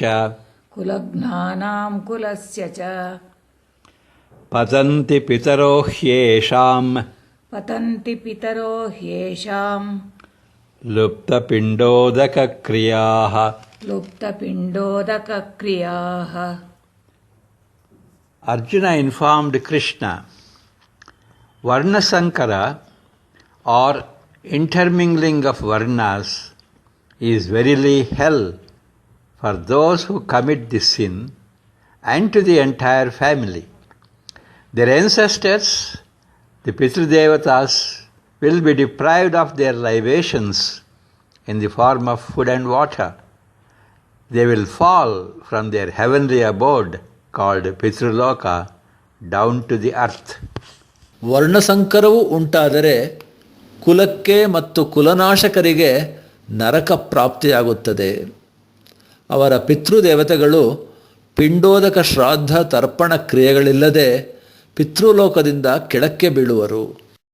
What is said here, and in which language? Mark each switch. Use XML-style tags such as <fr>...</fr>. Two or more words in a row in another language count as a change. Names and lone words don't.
<sa>ಕುಲಘ್ನಾನಾಂ ಕುಲಸ್ಯ ಚ ಪತಂತಿ ಪಿತರೋ ಹ್ಯೇಷಾಂ ಪತಂತಿ ಪಿತರೋ ಹ್ಯೇಷಾಂ ಲುಪ್ತಪಿಂಡೋದಕಕ್ರಿಯಾಃ ಲುಪ್ತಪಿಂಡೋದಕಕ್ರಿಯಾಃ.</sa> <en>Arjuna informed Krishna, Varna Sankara or intermingling of Varnas is verily hell for those who commit this sin and to the entire family. Their ancestors, the Pitrudevatas, will be deprived of their libations in the form of food and water. They will fall from their heavenly abode called Pitruloka down to the earth.</en> <kn>ವರ್ಣಸಂಕರವು ಉಂಟಾದರೆ ಕುಲಕ್ಕೆ ಮತ್ತು ಕುಲನಾಶಕರಿಗೆ ನರಕ ಪ್ರಾಪ್ತಿಯಾಗುತ್ತದೆ. ಅವರ ಪಿತೃದೇವತೆಗಳು ಪಿಂಡೋದಕ ಶ್ರಾದ್ದ ತರ್ಪಣ ಕ್ರಿಯೆಗಳಿಲ್ಲದೆ ಪಿತೃಲೋಕದಿಂದ ಕೆಳಕ್ಕೆ ಬೀಳುವರು.</kn>